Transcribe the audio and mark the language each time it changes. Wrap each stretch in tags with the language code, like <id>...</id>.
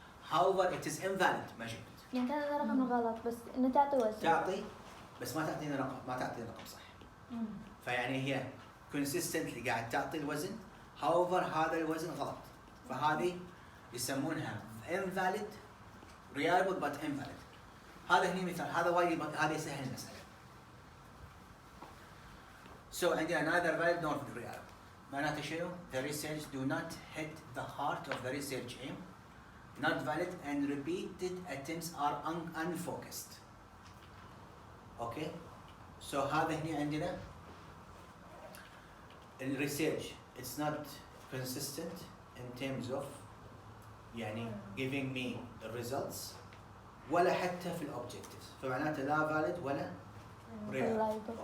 <en>However, it is invalid measurement.</en> <ar>يعني هذا رقم غلط بس إنه تعطي وزن. تعطي بس ما تعطيني رقم، ما تعطيني رقم صح. فيعني هي consistently قاعد تعطي الوزن، however هذا الوزن غلط. فهذه يسمونها</ar> <en>invalid, reliable but invalid.</en> <ar>هذا هني مثال، هذا وايد هذا يسهل المسألة.</ar> <en>So عندنا neither valid nor reliable.</en> <ar>معناته شنو؟</ar> <en>The research do not hit the heart of the research aim, not valid and repeated attempts are unfocused. Okay? So</en> <ar>هذا هني عندنا الريسيرش</ar> <en>it's not consistent in terms of يعني giving me the results</en> <ar>ولا حتى في</ar> <en>الobjectives،</en> <ar>فمعناته لا</ar> <en>valid ولا reliable.</en>